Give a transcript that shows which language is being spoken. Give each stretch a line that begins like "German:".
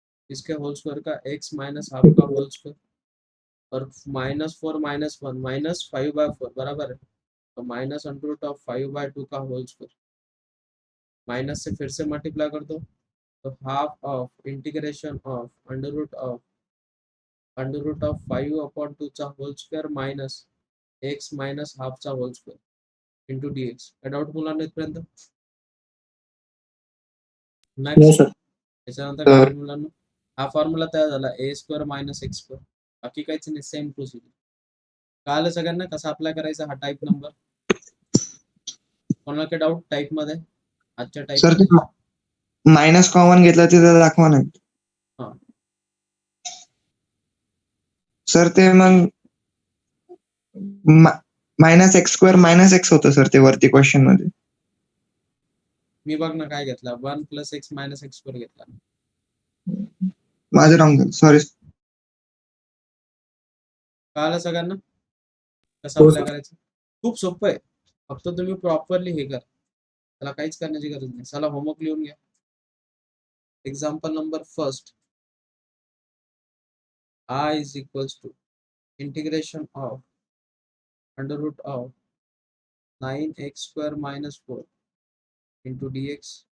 Hindi: इसके whole square का x minus half का होल स्क्वायर और -4 -1 -5/4 बराबर है, तो माइनस अंडर रूट ऑफ 5/2 का होल स्क्वायर, माइनस से फिर से मल्टीप्लाई कर दो
English: So half of integration of under root of 5 upon 2
Marathi: चा hole square minus
English: x minus half चा whole square into dx.
Marathi: काय डाऊट मुलांना इथपर्यंत? नेक्स्ट त्याच्यानंतर काय होईल मुलांना? हा फॉर्म्युला तयार झाला a square minus x square. बाकी काहीच नाही, सेम प्रोसिजर. कळालं सगळ्यांना कसं अप्लाय करायचा हा टाईप नंबर? कोणाला काही डाऊट टाईप मध्ये? आजच्या टाईप सर मध्ये? मायनस कॉमन घेतला तिथं दाखवा ना. हा. सर ते मग minus x square minus x होतं सर ते वरती क्वेश्चन मध्ये. मी बघ ना काय घेतला, 1 plus x minus x square घेतला. माझं रॉंग झालं, सॉरी. कळालं सगळ्यांना कसं हो, अप्लाय सर. करायचं? खूप सोपं आहे, फक्त तुम्ही प्रॉपरली हे कर, त्याला काहीच करण्याची गरज नाही. चला होमवर्क लिहून घ्या.
English: Example number first, I is equals to integration of under root of 9x square minus 4 into dx.